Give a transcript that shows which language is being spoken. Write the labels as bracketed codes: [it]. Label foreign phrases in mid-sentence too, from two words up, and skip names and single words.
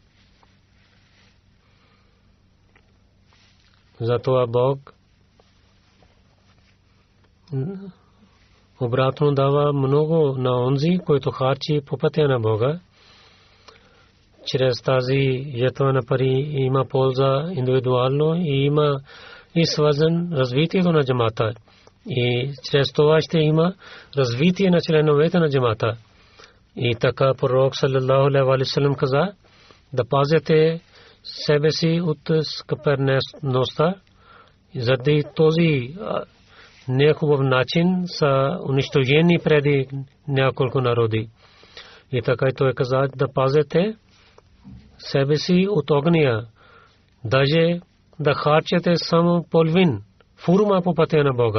[bg] Затова Бог обратно дава много на онзи, който харчи по пътя на Бога. Чрез тази жетва на пари има полза индивидуално и има и свързан развитието на джамата. И чрез това ще има развитие на членовете на джамата. И така пророк [ar] صلى الله عليه وسلم [bg] каза да пазите себе си от скъперността. Заради този нехубав начин са унищожени преди няколко народи. И така той каза да пазите себе си от огня, даже да харчете само половин фурма по пътя на Бога.